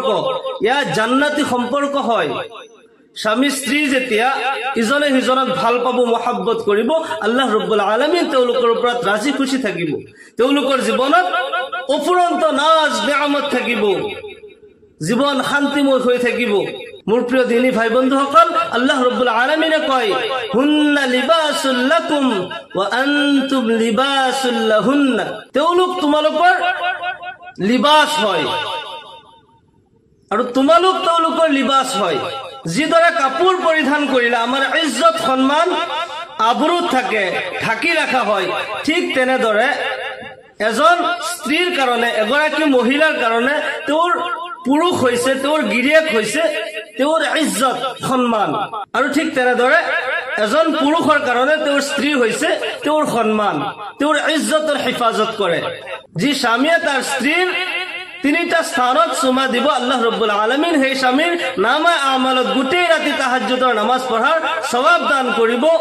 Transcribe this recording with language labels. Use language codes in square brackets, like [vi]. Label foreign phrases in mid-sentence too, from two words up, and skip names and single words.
[as] ইয়া জান্নাতি সম্পৰ্ক হয় স্বামী স্ত্ৰী যেতিয়া ইজনে সিজনক ভাল পাব মহব্বত কৰিব [ar] الله رب العالمين [as] তেওঁলোকৰ ওপৰত ৰাজি খুশি থাকিব তেওঁলোকৰ জীৱনত অফুৰন্ত নাজ নিয়ামত থাকিব জীবন শান্তিময় হৈ থাকিব মোৰ প্ৰিয় দিনী ভাই বন্ধুসকল [ar] الله رب العالمين [as] কয় [ar] هن لباس لكم وأنتم لباس لهن [as] তেওঁলোক তোমালোকৰ লিবাস হয় আৰু তোমালোক তেওঁলোকৰ লিবাস হয় যিদৰে কাপোৰ পৰিধান কৰিলে আমাৰ ইজ্জত সম্মান আবৰু থাকে ঢাকি ৰাখা হয় ঠিক তেনেদৰে এজন স্ত্ৰীৰ কাৰণে এগৰাকী মহিলাৰ কাৰণে তেওঁৰ পুৰুষ হৈছে তেওঁৰ গিৰিয়েক হৈছে তেওঁৰ ইজ্জত সম্মান আৰু ঠিক তেনেদৰে এজন পুৰুষৰ কাৰণে তেওঁৰ স্ত্ৰী হৈছে তেওঁৰ সম্মান তেওঁৰ ইজ্জতৰ হিফাজত কৰে যি স্বামীয়ে তাৰ স্ত্ৰীৰ তিনিটা স্থানত চুমা দিব [ar] الله رب العالمين [as] সেই স্বামীৰ নামে আমালত গোটেই ৰাতি তাহাজ্জুদৰ নামাজ পঢ়াৰ সওয়াব দান কৰিব